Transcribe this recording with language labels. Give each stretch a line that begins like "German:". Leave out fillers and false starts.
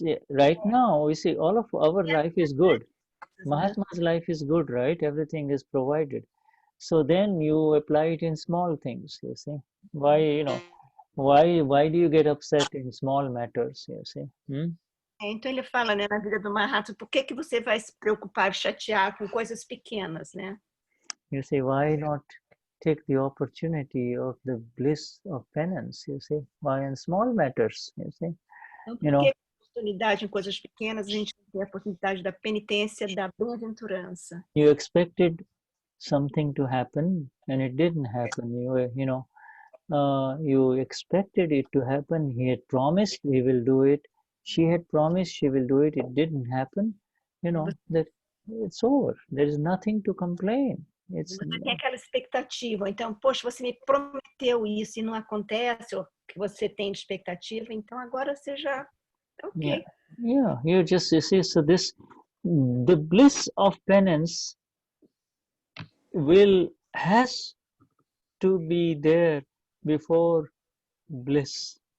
English: Right now, we see all of our life is good. Mahatma's life is good, right? Everything is provided. So then you apply it in small things, you see. Why do you get upset in small matters, you see?
Portuguese: Então ele fala, né, na vida do Mahatma, por que você vai se preocupar, chatear com coisas pequenas, né?
English: You see, why not take the opportunity of the bliss of penance, you see, why in small matters, you see.
Portuguese: Então, por que a oportunidade em coisas pequenas, a gente tem a oportunidade da penitência, da bem-aventurança.
English: You expected something to happen and it didn't happen. You expected it to happen. He had promised he will do it. She had promised she will do it. It didn't happen. That it's over. There is nothing to complain.
Portuguese: Você tem aquela expectativa. Então, poxa, você me prometeu isso e não acontece, ou que você tem expectativa, então agora você já okay.
English: Yeah. You see, so the bliss of penance has to be there before bliss.